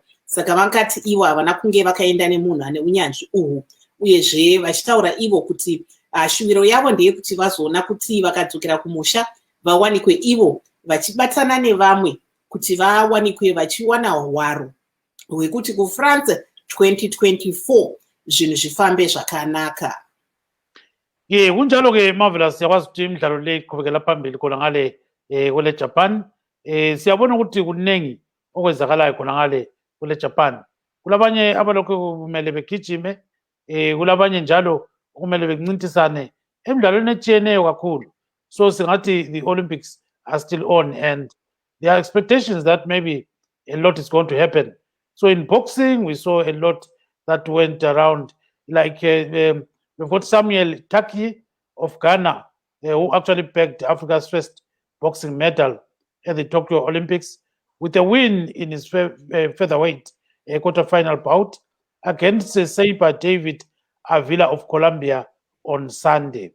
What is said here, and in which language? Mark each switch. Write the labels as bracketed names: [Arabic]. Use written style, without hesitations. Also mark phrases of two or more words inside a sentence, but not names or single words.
[Shona] Saka vakati ivo havana kunge vakaenda nemunhu ane unyanzvi uhu, uyezve vachitaura ivo kuti shuviro yavo ndeyekuti vazoona kuti vakadzokera kumusha vawanikwe ivo vachibatana nevamwe kuti vawanikwe vachiwana hwaro hwekuti kuFrance 2024 zvinhu zvifambe zvakanaka. [North Ndebele] Kunjalo-ke Marvelous, siyakwazi ukuthi imidlalo le iqhubekela phambili khona ngale kule Japan. Siyabona ukuthi kuningi okwenzakalayo khona ngale kule Japan. Kulabanye abalokhu kumele begijime, kulabanye njalo kumele bekuncintisane emidlalweni etshiyeneyo kakhulu. So singathi [English] the Olympics are still on, and there are expectations that maybe a lot is going to happen. So in boxing, we saw a lot that went around, like we've got Samuel Taki of Ghana, who actually pegged Africa's first boxing medal at the Tokyo Olympics with a win in his featherweight quarterfinal bout against Saber David Avila of Colombia on Sunday.